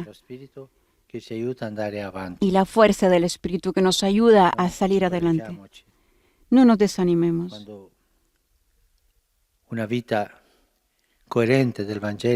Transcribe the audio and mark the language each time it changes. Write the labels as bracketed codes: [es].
[it] dello Spirito che ci aiuta ad andare avanti. [es] y la fuerza del Espíritu que nos ayuda a [it] Non [es] salir adelante. [it] scoraggiamoci. [es] No nos desanimemos. [it] Quando una vita coerente del Vangelo